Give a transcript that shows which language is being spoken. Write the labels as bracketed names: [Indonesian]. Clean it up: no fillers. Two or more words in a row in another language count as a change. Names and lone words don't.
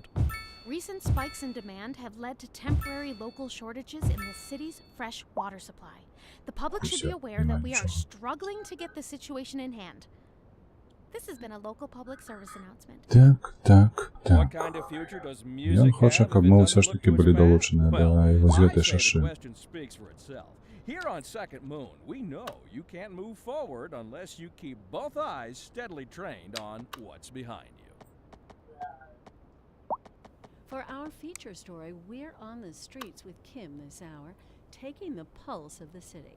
[English] Recent spikes in demand have led to temporary local shortages in the city's fresh water supply. The public should be aware that we are struggling to get the situation in hand. This has been a local public service announcement. [Belarusian] Так. [English] What kind of future does music [Belarusian] Ён хоча, [English] have [Belarusian] каб [English] if it [Belarusian] мы [English] doesn't [Belarusian] ўсё ж [English] look [Belarusian] таки [English] to [Belarusian] былі [English] its past? [Belarusian] далучаны да [English] Well, [Belarusian] вось [English] I [Belarusian] гэтай [English] say the [Belarusian] шашы. [English] question speaks for itself. Here on Second Moon, we know you can't move forward unless you keep both eyes steadily trained on what's behind you. For our feature story, we're on the streets with Kim this hour, taking the pulse of the city.